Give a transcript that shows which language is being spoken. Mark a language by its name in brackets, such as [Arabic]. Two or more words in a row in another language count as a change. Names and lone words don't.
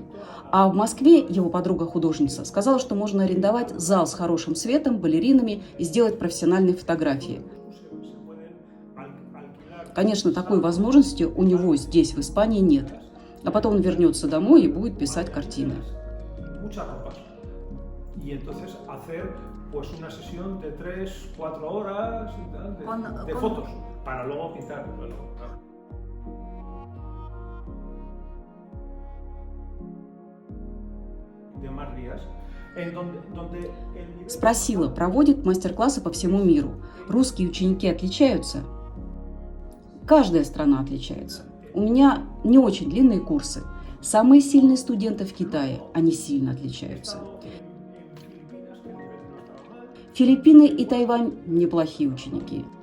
[Russian] А в Москве его подруга-художница сказала, что можно арендовать зал с хорошим светом, балеринами и сделать профессиональные фотографии. Конечно, такой возможности у него здесь, в Испании, нет. А потом он вернется домой и будет писать картины. [Spanish] Y entonces hacer pues una sesión de 3-4 horas y tal, de fotos para luego pintar. De más días, en donde [Russian] Спросила, проводит мастер-классы по всему миру. Русские ученики отличаются? Каждая страна отличается. У меня не очень длинные курсы. Самые сильные студенты в Китае, они сильно отличаются. Филиппины и Тайвань – неплохие ученики.